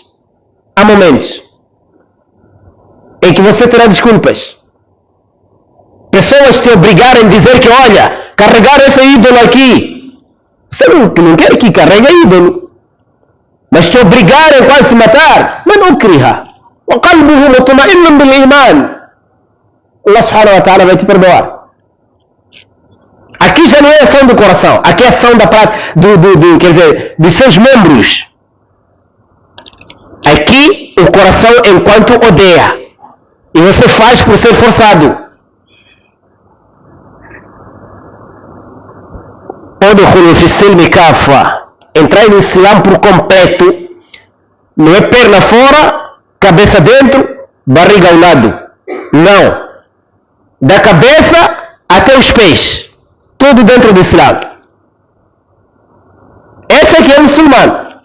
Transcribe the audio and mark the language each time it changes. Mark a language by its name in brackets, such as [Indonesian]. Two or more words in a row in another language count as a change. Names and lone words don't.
[Portuguese] Há momentos em que você terá desculpas. Pessoas te obrigarem a dizer que, olha, carregar esse ídolo aqui. Você não quer que carregue ídolo. Mas te obrigarem quase a te matar. Mas não cria. [Arabic] وَقَلْبُهُ مُطْمَئِنٌ بِالْإِيمَانِ. [Portuguese] Allah [Arabic] سبحانه وتعالى [Portuguese] vai te perdoar. Aqui já não é ação do coração. Aqui é ação da prática, quer dizer, dos seus membros. Aqui o coração enquanto odeia. E você faz por ser forçado. [Arabic] ادخلوا في السلم كافة. [Portuguese] Entrar no Islã por completo. Não é perna fora, cabeça dentro, barriga ao lado. Não. Da cabeça até os pés. Tudo dentro do Islã. Esse aqui é muçulmano.